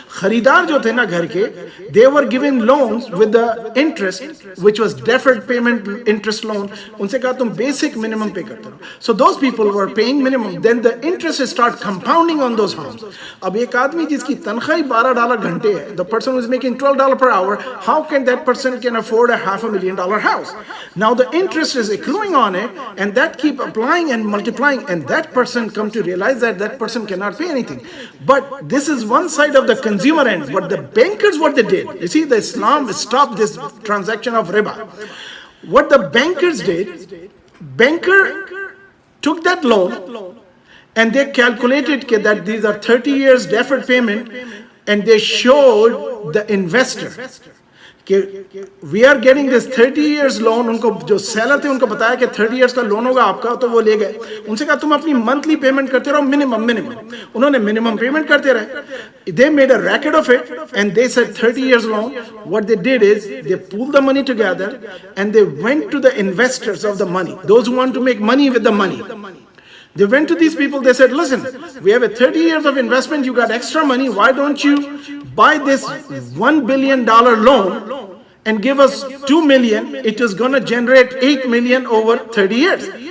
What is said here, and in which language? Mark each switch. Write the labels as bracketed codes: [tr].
[hi] खरीदार जो थे ना घर के, [en] they were given loans with the interest, which was deferred payment interest loan. [hi] उनसे कहा तुम basic minimum pay करते रहो. [en] So those people were paying minimum. Then the interest start compounding on those homes. [hi] अब एक आदमी जिसकी तनख्वाह $12 घंटे है, [en] the person who is making $12 per hour, how can that person can afford a $500,000 house? Now the interest is accruing on it, and that keep applying and multiplying, and that person come to realize that that person cannot pay anything. But this is one side of the consumer end. But the bankers, what they did, you see, the Islam stopped this transaction of riba. What the bankers did, banker took that loan and they calculated that these are 30 years deferred payment, and they showed the investor we are getting this 30 years loan. [hi] उनको जो seller थे उनको बताया कि 30 years का loan होगा आपका, तो वो ले गए. उनसे कहा तुम अपनी monthly payment करते रहो minimum. उन्होंने minimum payment करते रहे. [en] They made a racket of it and they said 30 years loan. What they did is they pulled the money together and they went to the investors of the money, those who want to make money with the money. They went to these people, they said, listen, we have a 30 years of investment, you got extra money, why don't you buy this $1 billion loan and give us 2 million, it is going to generate 8 million over 30 years.